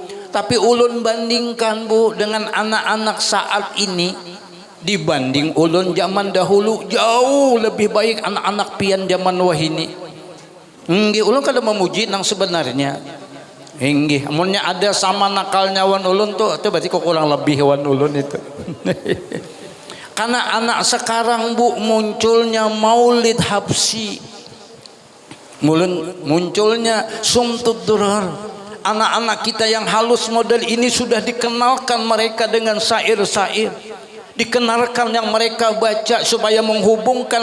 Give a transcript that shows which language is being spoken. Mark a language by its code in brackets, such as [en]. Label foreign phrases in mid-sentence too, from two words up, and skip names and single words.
[id] Tapi ulun bandingkan Bu dengan anak-anak saat ini, dibanding ulun zaman dahulu jauh lebih baik anak-anak pian zaman wahini. [bjn] Nggih, ulun kada memuji nang sebenarnya. Inggih, amunnya ada sama nakalnya wan ulun tuh berarti kok kurang lebih wan ulun itu. [id] Karena anak sekarang Bu munculnya maulid habsi, munculnya sumtud durar. Anak-anak kita yang halus model ini sudah dikenalkan mereka dengan syair-syair, dikenalkan yang mereka baca supaya menghubungkan